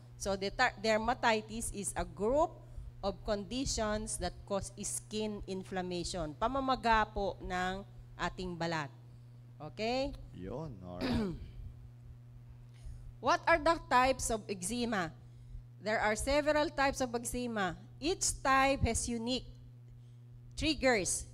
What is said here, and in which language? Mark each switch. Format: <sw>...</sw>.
<en>So, dermatitis is a group of conditions that cause skin inflammation.</en> <tl>Pamamaga po ng ating balat.</tl> <en>Okay? Yun, alright. What are the types of eczema? There are several types of eczema. Each type has unique triggers.</en>